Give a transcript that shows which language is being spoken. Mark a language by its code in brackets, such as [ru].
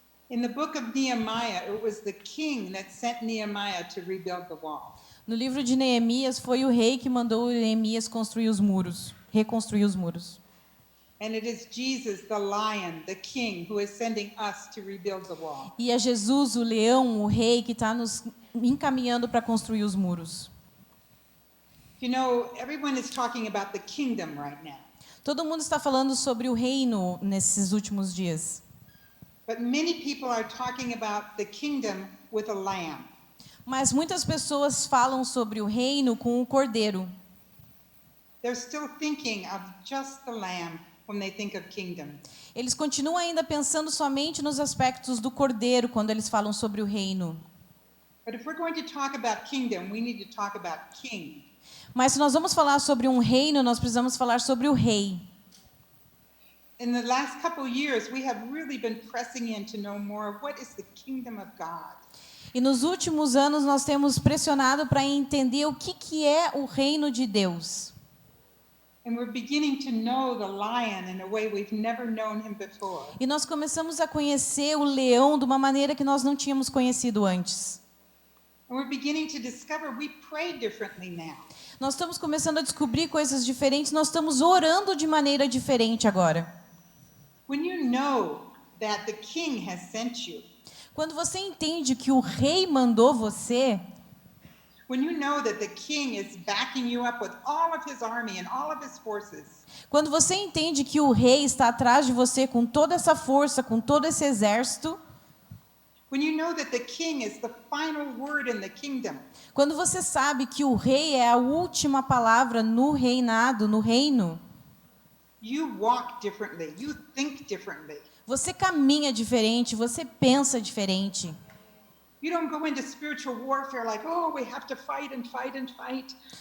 [en] In the book of Nehemiah, it was the king that sent Nehemiah to rebuild the wall. [pt] No livro de Neemias, foi o rei que mandou Neemias construir os muros, reconstruir os muros. [en] And it is Jesus, the lion, the king, who is sending us to rebuild the wall. [pt] E é Jesus, o leão, o rei, que está nos encaminhando para construir os muros. [en] You know, everyone is talking about the kingdom right now. [pt] Todo mundo está falando sobre o reino nesses últimos dias. [en] But many people are talking about the kingdom with a lamb. [pt] Mas muitas pessoas falam sobre o reino com o cordeiro. [en] They're still thinking of just the lamb when they think of kingdom. [pt] Eles continuam ainda pensando somente nos aspectos do cordeiro quando eles falam sobre o reino. [en] But if we're going to talk about kingdom, we need to talk about king. [pt] Mas se nós vamos falar sobre um reino, nós precisamos falar sobre o rei. [en] In the last couple years, we have really been pressing in to know more of what is the kingdom of God. [pt] E nos últimos anos nós temos pressionado para entender o que é o reino de Deus. [en] And we're beginning to know the lion in a way we've never known him before. [pt] E nós começamos a conhecer o leão de uma maneira que nós não tínhamos conhecido antes. [en] And we're beginning to discover we pray differently now. [pt] Nós estamos começando a descobrir coisas diferentes, nós estamos orando de maneira diferente agora. [en] When you know that the king has sent you, [pt] Quando você entende que o rei mandou você, [en] when you know that the king is backing you up with all of his army and all of his forces, [pt] quando você entende que o rei está atrás de você com toda essa força, com todo esse exército, [en] when you know that the king is the final word in the kingdom, [pt] quando você sabe que o rei é a última palavra no reinado, no reino, [en] you walk differently, you think differently. [pt] você caminha diferente, você pensa diferente. [en] You don't go into spiritual warfare like, oh, we have to fight and fight and fight.